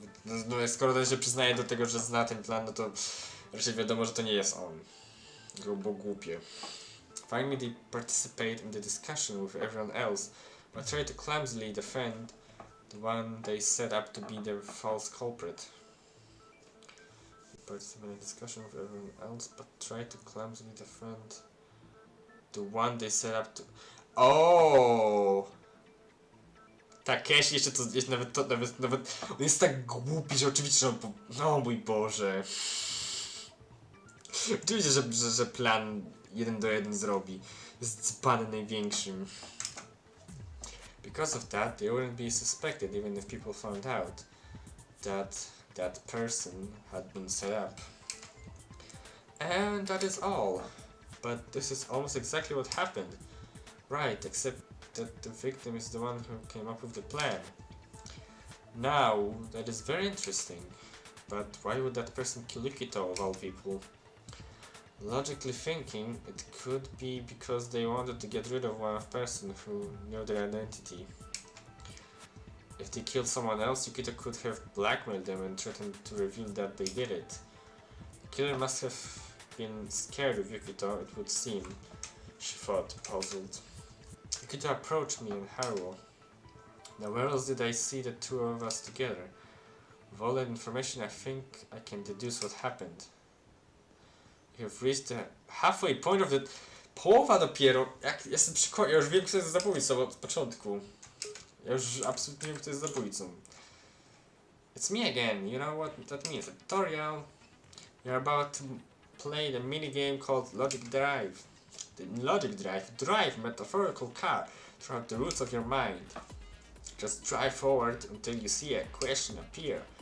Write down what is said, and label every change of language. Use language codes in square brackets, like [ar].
[pl] No, skoro ten się przyznaje do tego, że zna ten plan, no to raczej wiadomo, że to nie jest on. Bo głupie. [en] Finally, they participate in the discussion with everyone else, but try to clumsily defend the one they set up to be the false culprit. They participate in the discussion with everyone else, but try to clumsily defend the one they set up to... Oh! [pl] Takeshi jeszcze to jest nawet on jest tak głupi, że oczywiście, że on no mój Boże. Oczywiście, że plan 1 do 1 zrobi. Jest dzbanem największym. [en] Because of that, they wouldn't be suspected even if people found out that person had been set up. And that is all. But this is almost exactly what happened. Right, except that the victim is the one who came up with the plan. Now, that is very interesting. But why would that person kill Yukito of all people? Logically thinking, it could be because they wanted to get rid of one person who knew their identity. If they killed someone else, Yukito could have blackmailed them and threatened to reveal that they did it. The killer must have been scared of Yukito, it would seem, she thought, puzzled. Yukito approached me and Haruo. Now where else did I see the two of us together? With all that information, I think I can deduce what happened. You have reached the halfway point of the... [pl] Połowa dopiero! Jak jestem przekonany, ja już wiem, kto jest zabójcą od początku. Ja już absolutnie wiem, kto jest zabójcą. [en] It's me again, you know what that means? A tutorial. You're about to play the minigame called Logic Drive. The Logic Drive. Drive metaphorical car throughout the roots of your mind. Just drive forward until you see a question appear.